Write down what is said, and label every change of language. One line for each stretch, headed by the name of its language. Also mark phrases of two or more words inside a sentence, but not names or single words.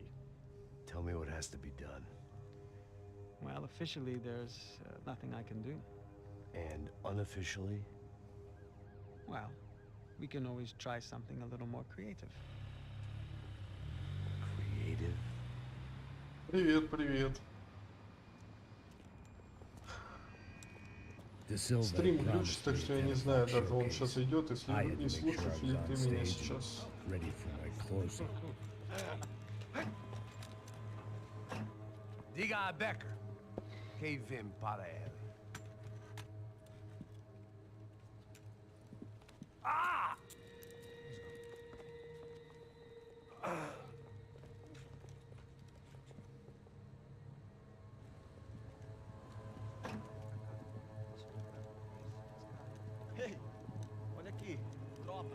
English: Tell me what has to be done. Well, officially, there's nothing I can do. And unofficially? Well, we can always try something a little more creative. Creative?
Russian: Привет, привет. Стрим глючит, так что я не знаю, даже он сейчас идет, если не слушаешь ли ты меня сейчас.
Portuguese: Diga Becker. Que vem para ele. Ah! Ei, olha aqui. Tropa.